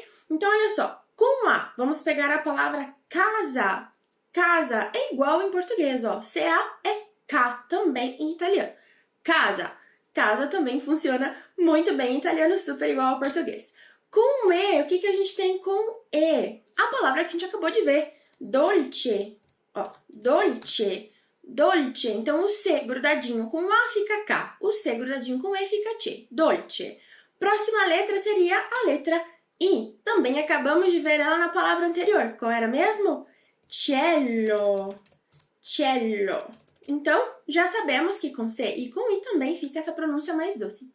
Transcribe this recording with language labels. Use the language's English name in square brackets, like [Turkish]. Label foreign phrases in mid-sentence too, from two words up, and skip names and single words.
[Portuguese] Então, olha só, com A, vamos pegar a palavra casa. Casa é igual em português, ó. CA é K também em italiano. Casa. Casa também funciona muito bem em italiano, super igual ao português. Com E, o que a gente tem com E? A palavra que a gente acabou de ver. Dolce. Ó, dolce. Dolce. Então, o C grudadinho com A fica K. O C grudadinho com E fica C. Dolce. Próxima letra seria a letra I. Também acabamos de ver ela na palavra anterior. Qual era mesmo? Cielo. Cielo. Então, já sabemos que com C e com I também fica essa pronúncia mais doce.